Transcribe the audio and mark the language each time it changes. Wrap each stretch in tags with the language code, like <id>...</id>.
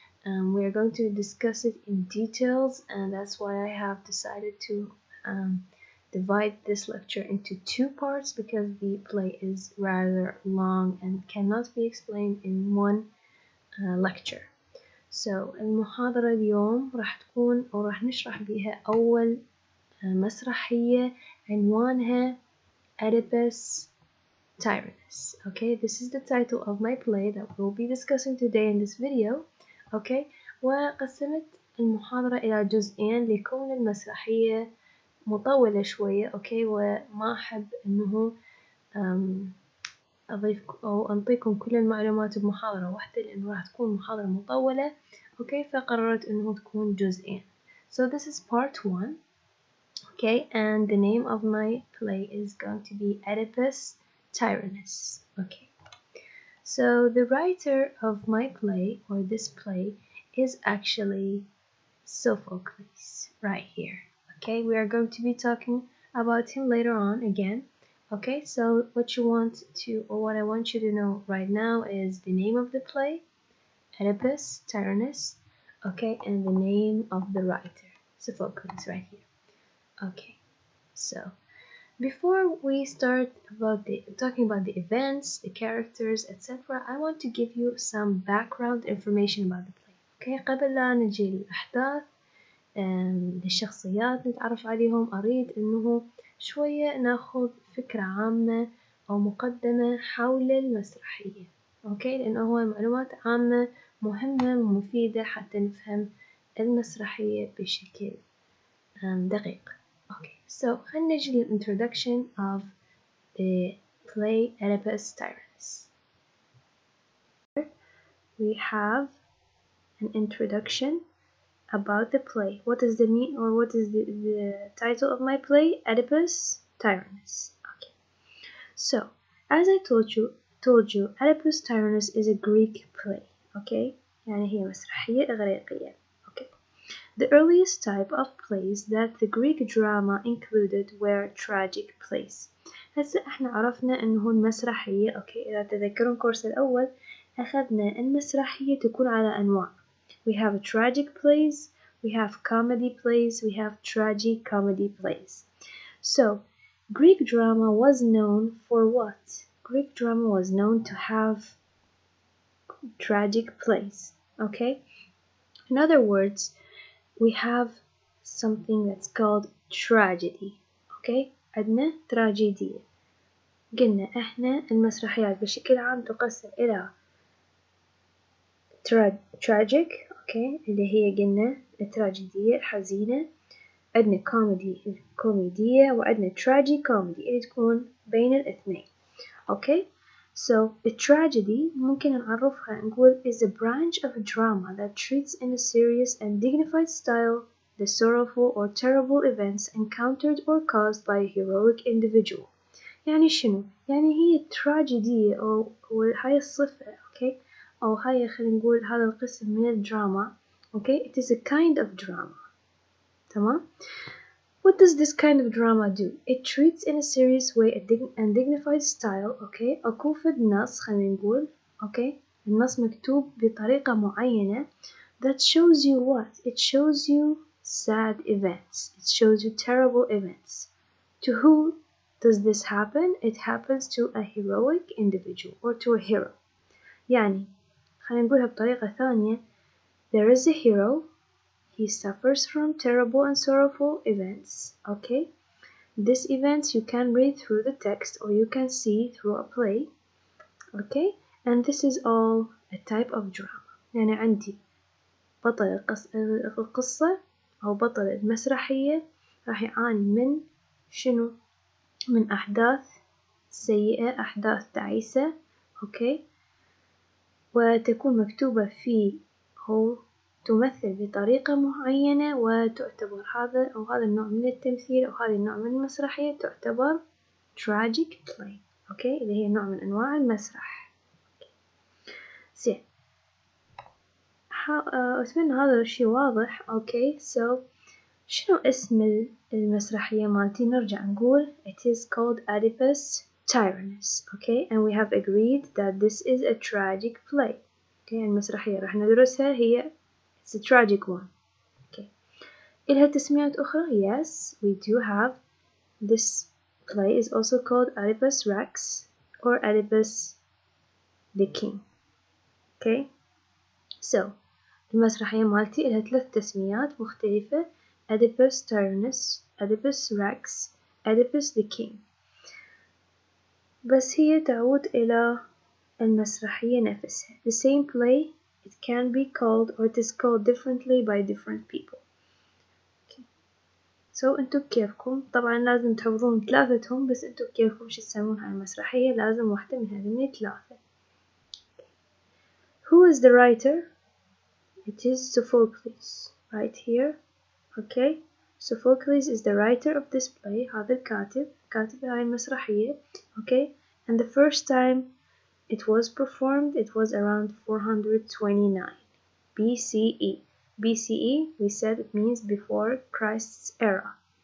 <en>We are going to discuss it in details, and that's why I have decided to divide this lecture into two parts because the play is rather long and cannot be explained in one lecture.</en> <ar>المحاضرة اليوم راح تكون أو راح نشرح بيها أول مسرحية عنوانها Oedipus Tyrannus.</ar> <en>Okay, this is the title of my play that we'll be discussing today in this video.</en> <ar>Okay, وقسمت المحاضرة إلى جزئين لكون المسرحية مطولة شوية. Okay, وما أحب إنه أضيف أو أنطيكم كل المعلومات بمحاضرة واحدة لأنه راح تكون محاضرة مطولة. Okay, فقررت إنه تكون جزئين.</ar> <en>So this is part 1. Okay, and the name of my play is going to be Oedipus Tyrannus. Okay, so the writer of my play, or this play, is actually Sophocles, right here. Okay, we are going to be talking about him later on again. Okay, so what I want you to know right now is the name of the play, Oedipus Tyrannus, okay, and the name of the writer, Sophocles, right here. Okay, so before we start talking about the events, the characters, etc., I want to give you some background information about the play.</en> <ar>Okay, قبل لا نجي للأحداث للشخصيات نتعرف عليهم، أريد إنه شوية ناخذ فكرة عامة أو مقدمة حول المسرحية. أوكي، لأنه هو معلومات عامة مهمة ومفيدة حتى نفهم المسرحية بشكل دقيق.</ar> <en>Okay, so</en> <ar>خلينا نجي</ar> <en>للintroduction of the play Oedipus Tyrannus. We have an introduction about the play. What is the mean, or what is the title of my play? Oedipus Tyrannus. Okay. So, as I told you, Oedipus Tyrannus is a Greek play.</en> <ar>Okay. يعني هي مسرحية إغريقية. Okay.</ar> <en>The earliest type of plays that the Greek drama included were tragic plays.</en> <ar>هسه احنا عرفنا انه المسرحية. اوكي، اذا تذكرون الكورس الاول اخذنا المسرحية تكون على انواع.</ar> <en>We have tragic plays, we have comedy plays, we have tragi-comedy plays. So, Greek drama was known for what? Greek drama was known to have tragic plays, okay? In other words, we have something that's called tragedy, okay?</en> <ar>عندنا تراجيدية. قلنا احنا المسرحيات بشكل عام تقسم إلى tragic، okay، اللي هي قلنا التراجيدية الحزينة. عندنا كوميدي الكوميدية، وعندنا تراجي كوميدي اللي تكون بين الاثنين.</ar> <en>Okay, so a tragedy</en> <ar>ممكن نعرفها نقول</ar> <en>is a branch of a drama that treats in a serious and dignified style the sorrowful or terrible events encountered or caused by a heroic individual.</en> <ar>يعني شنو؟ يعني هي التراجيدية أو هاي الصفة، okay، أو هاي خلينا نقول هذا القسم من الدراما.</ar> <en>Okay, it is a kind of drama. تمام؟ What does this kind of drama do? It treats in a serious way and dignified style.</en> <ar>Okay, أكو فد نص خلينا نقول.</ar> <en>Okay,</en> <ar>النص مكتوب بطريقة معينة</ar> <en>that shows you what? It shows you sad events. It shows you terrible events. To who does this happen? It happens to a heroic individual or to a hero. يعني خلينا نقولها بطريقة ثانية. There is a hero. He suffers from terrible and sorrowful events. Okay, these events you can read through the text or you can see through a play. Okay, and this is all a type of drama.</en> <ar>يعني عندي بطل القصة أو بطل المسرحية راح يعاني من شنو؟ من أحداث سيئة، أحداث تعيسة. أوكي، وتكون مكتوبة في أو تمثل بطريقة معينة، وتعتبر هذا النوع من التمثيل أو هذا النوع من المسرحية تعتبر tragic play. أوكي، اللي هي نوع من أنواع المسرح. زين، أتمنى هذا الشي واضح. okay so شنو اسم المسرحية مالتي؟ نرجع نقول</ar> <en>it is called</en> <ar>Oedipus Tyrannus.</ar> <en>okay and we have agreed that this is a tragic play.</en> <ar>okay المسرحية راح ندرسها هي</ar> <en>it's a tragic one.</en> <ar>okay إلها تسميات أخرى.</ar> <en>yes we do have. this play is also called Oedipus Rex or Oedipus the King.</en> <ar>okay so المسرحية مالتي إلها 3 تسميات مختلفة: Oedipus Tyrannus, Oedipus Rex, Oedipus the King. بس هي تعود إلى المسرحية نفسها.</ar> <en>The same play, it can be called or it is called differently by different people. okay.</en> <ar>so انتو بكيفكم، طبعا لازم تحفظون 3 بس انتو بكيفكم شو تسمون هاي المسرحية، لازم واحدة من هذين 3.</ar> <en>Who is the writer? It is Sophocles right here. okay Sophocles is the writer of this play.</en> <ar>هذا الكاتب، كاتب هاي المسرحية.</ar> <en>okay and the first time it was performed it was around 429 BCE. BCE we said it means before Christ's era.</en>